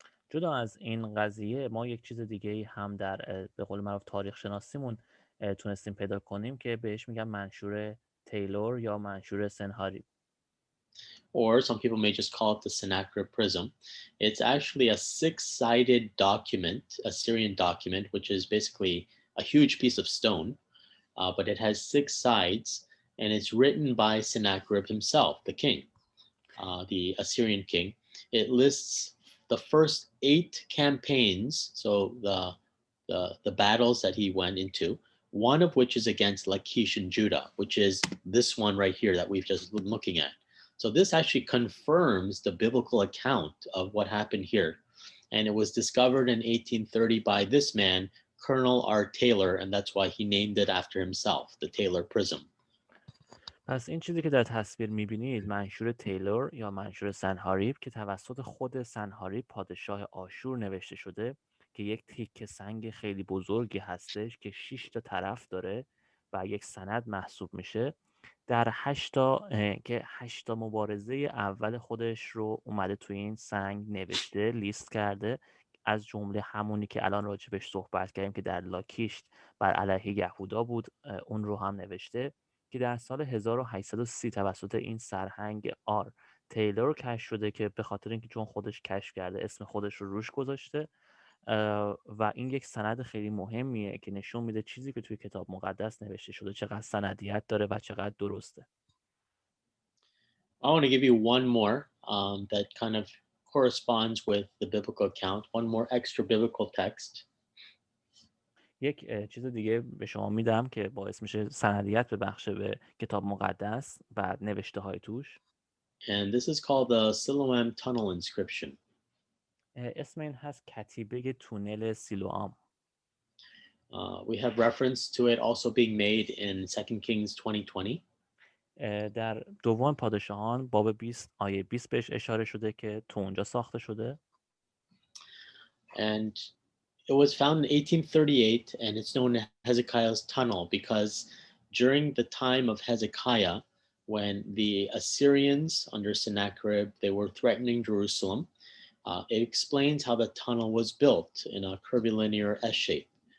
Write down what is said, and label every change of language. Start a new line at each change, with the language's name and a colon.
Persian: جدا از این قضیه ما یک چیز دیگه هم در به قول معروف تاریخ شناسیمون تونستیم پیدا کنیم که بهش میگن منشور تیلور یا منشور سنهاریب.
English: Or some people may just call it the Sennacherib Prism. It's actually a 6-sided document, Assyrian document, which is basically a huge piece of stone, but it has 6 sides, and it's written by Sennacherib himself, the king, the Assyrian king. It lists the first 8 campaigns, so the battles that he went into, one of which is against Lachish in Judah, which is this one right here that we've just been looking at. So this actually confirms the biblical account of what happened here. And it was discovered in 1830 by this man, Colonel R. Taylor, and that's why he named it after himself, the Taylor Prism.
Persian: پس این چیزی که در تصویر میبینید منشور تیلور یا منشور سنهاریب که توسط خود سنهاریب پادشاه آشور نوشته شده که یک تیکه سنگ خیلی بزرگی هستش که 6 تا طرف داره و یک سند محسوب میشه. در 8 تا مبارزه اول خودش رو اومده توی این سنگ نوشته، لیست کرده، از جمله همونی که الان راجبش صحبت کردیم که در لاکیش بر علیه یهودا بود، اون رو هم نوشته که در سال 1830 توسط این سرهنگ آر تیلور کشف شده که به خاطر اینکه چون خودش کشف کرده اسم خودش رو روش گذاشته و این یک سند خیلی مهمیه که نشون میده چیزی که توی کتاب مقدس نوشته شده چقدر سندیت داره و چقدر درسته.
English: I want to give you one more that kind of corresponds with the biblical account, one more extra biblical text.
Persian: یک چیز دیگه به شما میدم که باعث میشه سندیت ببخشه به کتاب مقدس و نوشته های توش.
English: And this is called the Siloam Tunnel inscription.
Persian: اسم این هست کتیبه تونل سیلوام.
English: We have reference to it also being made in 2 Kings 20:20.
Persian: در دوم پادشاهان باب 20 آیه 20 بهش اشاره شده که تو اونجا ساخته شده.
English: And it was found in 1838 and it's known as Hezekiah's tunnel because during the time of Hezekiah, when the Assyrians under Sennacherib, they were threatening Jerusalem, it explains how the tunnel was built in a curvilinear S shape.